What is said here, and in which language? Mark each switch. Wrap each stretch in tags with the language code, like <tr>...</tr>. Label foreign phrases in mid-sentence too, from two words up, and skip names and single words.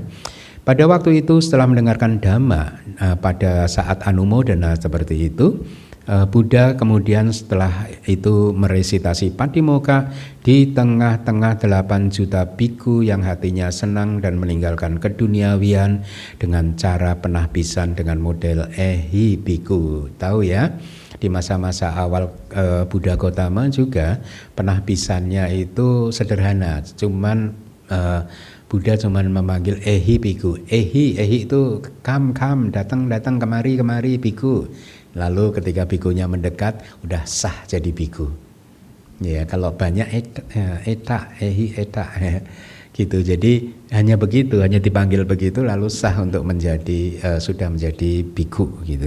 <id>Pada waktu itu setelah mendengarkan dhamma, pada saat anumodana seperti itu, Buddha kemudian setelah itu meresitasi patimokkha di tengah-tengah 8 juta bhikkhu yang hatinya senang dan meninggalkan keduniawian dengan cara penahbisan dengan model</id> <pi>ehi bhikkhu.</pi> <id>Tahu ya, di masa-masa awal Buddha Gautama juga penahbisannya itu sederhana, cuman Buddha cuman memanggil</id> <pi>ehi bhikkhu.</pi> <id>Ehi itu kam, datang kemari bhikkhu. Lalu ketika bhikhunya mendekat, udah sah jadi bhikkhu. Ya, kalau banyak ehi gitu. Jadi hanya begitu, hanya dipanggil begitu, lalu sah untuk menjadi sudah menjadi bhikkhu gitu.</id>